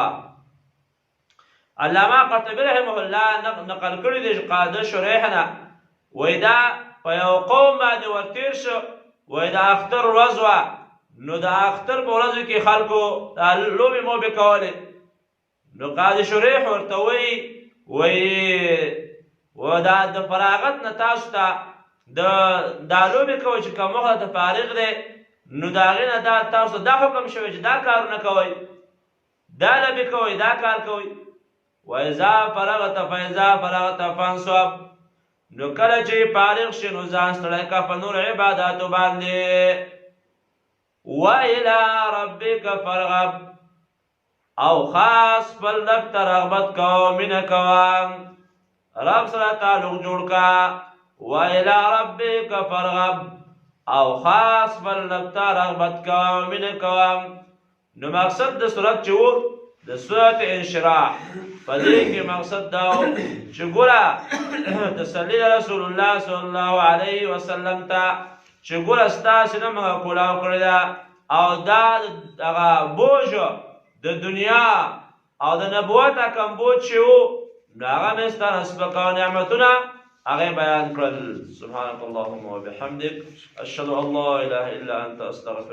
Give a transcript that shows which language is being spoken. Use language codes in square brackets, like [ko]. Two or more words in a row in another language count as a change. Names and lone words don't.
[ps] علامه قرطبي [ar] رحمه الله [ps] نقل کړي دي قاده شریح نه وایي دا په یو قوم باندې ورتېر شو وایي د اختر ورځ وه نو د اختر په ورځو کې خلکو لوبې موبې کولې نو قاضي شریح ورته وایي دا د فراغت نه تاسو ته دا لوبې کوئ چې کوم وخت ته فارغ دی نو د هغې نه دا تاسو ته دا حکم شوی چې دا کارونه کوئ دا لوبې کوئ دا کار کوئ. [ar] وإذا فرغت فانصب [ps] نو کله چې فارغ شي نو ځان ستړی کړه په نور عباداتو باندې. وإلى ربك فارغب او خاص خپل رب ته رغبت کوه مینه کوه رب سره تعلق جوړ کړه. [ar] وإلى ربك فارغب [ps] او خاص خپل رب ته رغبت کوه مینه کوه. نو مقصد د صورت چې و د صورت انشراح په دې کې مقصد دا و چې ګوره تسلی [ar] رسول الله صلی الله علیه وسلم [ps] ته چې ګوره ستاسې نه موږ کولاو کړې ده او دا هغه بوج د دنیا او د نبوت کم بوج چې و نو هغه مې ستا نه سپکاو نعمتونه هغه بیان کړل. [ar] سبحانك اللهم وبحمدك اشهد ان لا اله الا انت استغفرك.